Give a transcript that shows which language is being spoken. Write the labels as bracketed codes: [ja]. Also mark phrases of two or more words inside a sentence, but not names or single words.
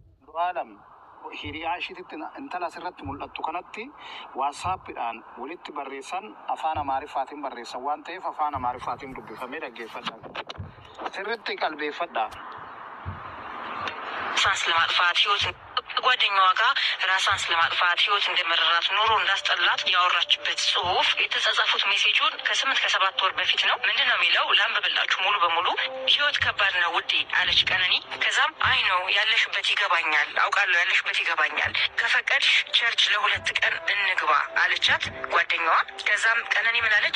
[om] Andu'aalam hiriyaa ishiitti intala asirratti mul'attu kanatti waasaappiidhaan walitti barreessan afaan Amaariffaatiin barreessan waan ta'eef afaan Amaariffaatiin dubbifamee dhaggeeffadha. Sirriitti qalbeeffadha. [am] ስለማጥፋት ህይወት ጓደኛዋ ጋር ራሷን ስለማጥፋት ህይወት እንደመረራት ኑሮ እንዳስጠላት ያወራችበት ጽሁፍ የተጻጻፉት ሜሴጁን ከ8 ከ7 ወር በፊት ነው። ምንድነው የሚለው? ላንብብላችሁ ሙሉ በሙሉ። ህይወት ከባድ ነው ውዴ አለች ቀነኒ። ከዛም አይ ነው ያለሽበት ይገባኛል፣ አውቃለሁ ያለሽበት ይገባኛል፣ ከፈቀድሽ ቸርች ለ2 ቀን እንግባ አለቻት ጓደኛዋ። ከዛም ቀነኒ ምን አለች?